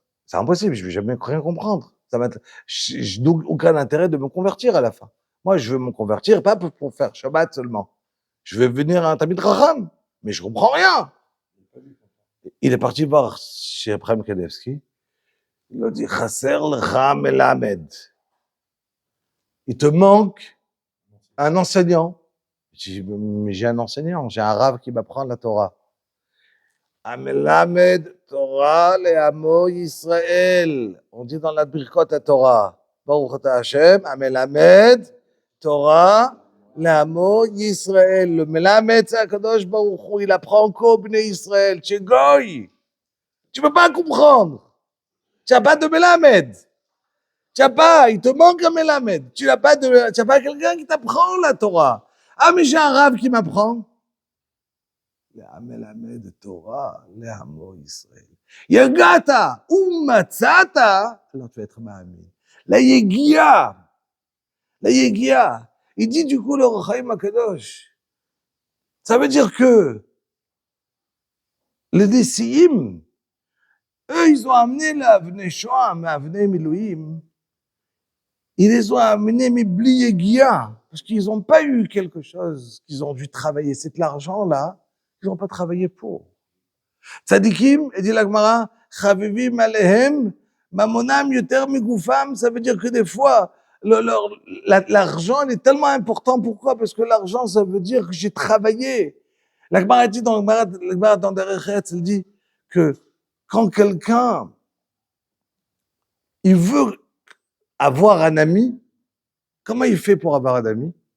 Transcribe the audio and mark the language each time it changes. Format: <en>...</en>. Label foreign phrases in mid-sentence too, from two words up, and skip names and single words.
<fr>C'est impossible, je vais jamais rien comprendre. Je n'ai aucun intérêt de me convertir à la fin. Moi, je veux me convertir, pas pour faire Shabbat seulement. Je vais venir à un</fr> <he>Talmid Chacham,</he> <fr>mais je comprends rien. Il est parti voir chez Abraham Kanievski.</fr> <he>Il a dit, Chasser lecha melamed.</he> <fr>Il te manque un enseignant. Je dis, mais j'ai un enseignant, j'ai un rave qui m'apprend la Torah.</fr> <he>Amelamed Torah le Amo Yisrael.</he> <fr>On dit dans la Birkot à Torah.</fr> <he>Baruch ata Hashem, Amelamed Torah le Amo Yisrael.</he> <fr>Le Melamed, c'est</fr> <he>Akadosh Baruch Hu,</he> <fr>il apprend qu'au</fr> <he>Bnei Israël.</he> <fr>Tu es goy. Tu peux pas comprendre. Tu n'as pas de Melamed. Tu n'as pas, il te manque un Melamed. Tu n'as pas quelqu'un qui t'apprend la Torah. Ah, mais j'ai un rave qui m'apprend.</fr> <he>המלמד תורה לעמו ישראל. יגעת ומצאת,</he> <fr>alors tu vas être מאמין.</fr> <he>ליגיעה.</he> <fr>Il dit du coup le Or HaChaim Akadosh. Ça veut dire que les Nessiim, eux, ils ont amené l'</fr> <he>Avnei Shoah,</he> <fr>mais</fr> <he>Avnei Milouim,</he> <fr>ils les ont amenés, mais</fr> <he>bli Yegia,</he> <fr>parce qu'ils n'ont pas eu quelque chose qu'ils ont dû travailler. C'est de l'argent-là, ils n'ont pas travaillé pour.</fr> <he>Tzadikim,</he> <fr>et dit la Gemara,</fr> <he>Chavivim alehem, mamonam yoter migoufam,</he> <fr>ça veut dire que des fois, l'argent, il est tellement important. Pourquoi? Parce que l'argent, ça veut dire que j'ai travaillé. La Gemara dit dans Derech Eretz, elle dit que quand quelqu'un, il veut avoir un ami, comment il fait pour avoir un ami?</fr>